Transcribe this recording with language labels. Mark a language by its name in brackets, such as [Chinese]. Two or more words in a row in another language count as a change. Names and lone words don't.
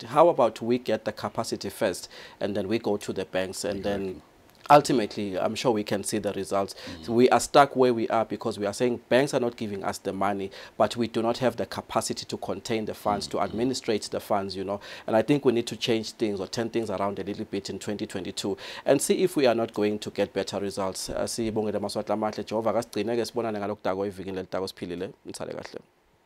[English] How about we get the capacity first, and then we go to the banks, and then ultimately, I'm sure we can see the results. So we are stuck where we are because we are saying banks are not giving us the money, but we do not have the capacity to contain the funds, to administrate the funds, you know. And I think we need to change things or turn things around a little bit in 2022 and see if we are not going to get better results. [Swati] Sibongile Maswati amahle Jehova kasigcine ke sibonane ngalokudako evikini lelitako siphilile. Nitsale kahle.